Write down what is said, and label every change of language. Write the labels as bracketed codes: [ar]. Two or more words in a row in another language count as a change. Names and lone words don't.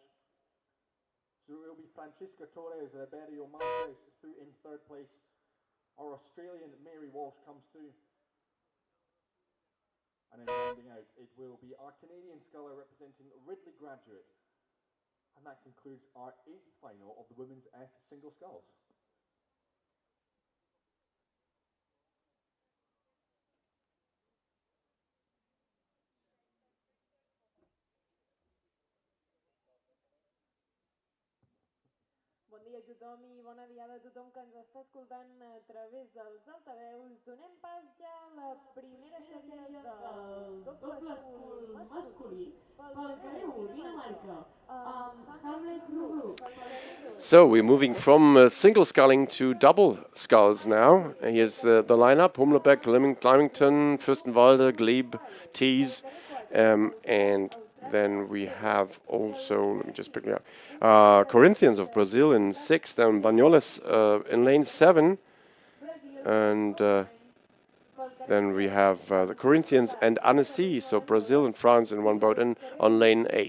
[en] So it will be Francisca Torres and Iberio Marquez through in third place. Our Australian Mary Walsh comes through. And then rounding out, it will be our Canadian sculler representing Ridley Graduate. And that concludes our 8th final of the women's F single sculls. [ca] Bon dia a tothom i bona diada a tothom que ens està escoltant a través dels altaveus. Donem pas ja a la primera sèrie del doble escul masculí pel carrer 1, Dinamarca, amb Hamlet Group. [en] So we're moving from single sculling to double sculls now. Here's the lineup: Humlebeck, Lymington, Fürstenwalde, Glebe, Tees, and then we have also, let me just pick it up, Corinthians of Brazil in 6th, then Banyoles in lane 7, and then we have the Corinthians and Annecy, so Brazil and France in one boat, and on lane 8.